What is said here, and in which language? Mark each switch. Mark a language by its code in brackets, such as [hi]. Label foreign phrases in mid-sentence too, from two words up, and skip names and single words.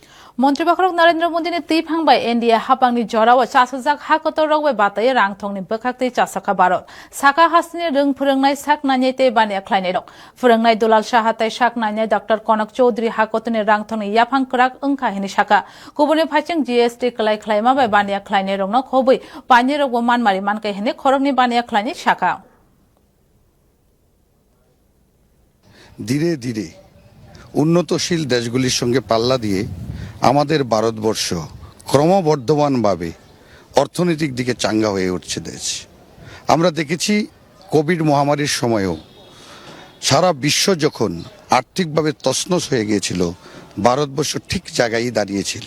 [trp] মন্ত্রী বাখরক নরেন্দ্র মোদীনি tui phangbai India hapangni jorao chasajak hakotorok bai batai rangthongni bwkhakti chasaka Bharat saka hasni rung phwrwngnai saknani tei bania khlainai rok phwrwngnai Dulal Sahatai saknani Dr. Konak Chaudhary hakotoni rangthongni yaphang kwrak wngkha hini saka kubuni phaiching GST klai khlaima bai bania khlainai rokno khobui pani rok bo manmari mankai hini khorokni bania khlaini saka [bn] ধীরে ধীরে উন্নতশীল দেশগুলির সঙ্গে পাল্লা দিয়ে আমাদের ভারতবর্ষ ক্রমবর্ধমানভাবে অর্থনৈতিক দিকে চাঙ্গা হয়ে উঠছে দেশ। আমরা দেখেছি কোভিড মহামারীর সময়ও সারা বিশ্ব যখন আর্থিকভাবে তছনছ হয়ে গিয়েছিল ভারতবর্ষ ঠিক জায়গায় দাঁড়িয়েছিল।